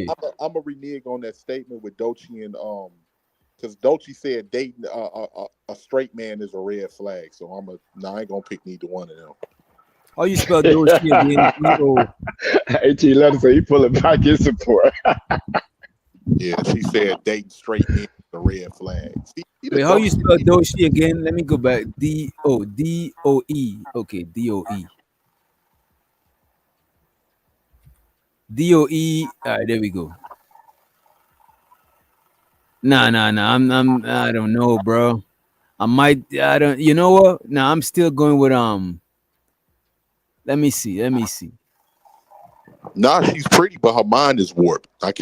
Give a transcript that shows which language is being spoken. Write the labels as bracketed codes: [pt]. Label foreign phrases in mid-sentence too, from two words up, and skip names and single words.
[en] I'm a renege on that statement with Doechii and because Doechii said dating a straight man is a red flag. So I ain't gonna pick neither one of them. How you spell Doechii again? H.E. Letter say he pulling back his support. Yeah, she said dating straight men is a red flag. Wait, how you spell Doechii again? Let me go back. D-O-E. Okay, D-O-E. D-O-E. All right, there we go. Nah. I don't know, bro. You know what? Nah, I'm still going with Let me see. Nah, she's pretty, but her mind is warped.